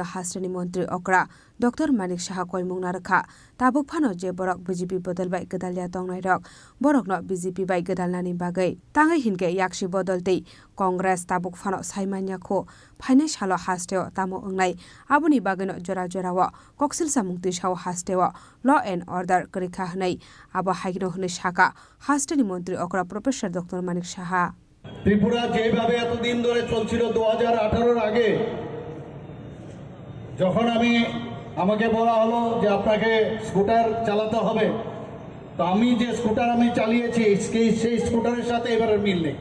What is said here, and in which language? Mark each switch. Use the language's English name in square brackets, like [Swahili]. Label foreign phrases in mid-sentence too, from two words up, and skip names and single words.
[Kok Borok] hastani mantri okra Dr Manik Sah koimung narakha tabuk phano je borok BJP bodol bai gedalya tongnai rok borokno BJP bai gedalnani bagai tangai hinke yakshi bodolte congress tabuk phano saimanya kho phaine salo hasteo tamo ongnai aboni bageno jora wa koksil samungti saw hasteo [English] law and order [Kok Borok] krikha hnai abo haigno hne shaka hasteni mantri okra professor Dr Manik Saha [Bangla] ত্রিপুরা যেভাবে এতদিন ধরে চলছিল 2018 আগে যখন আমাকে বলা হলো যে আপনাকে স্কুটার চালাতে হবে, তো আমি যে স্কুটার চালিয়েছি সেই স্কুটারের সাথে এবারে মিল নেই।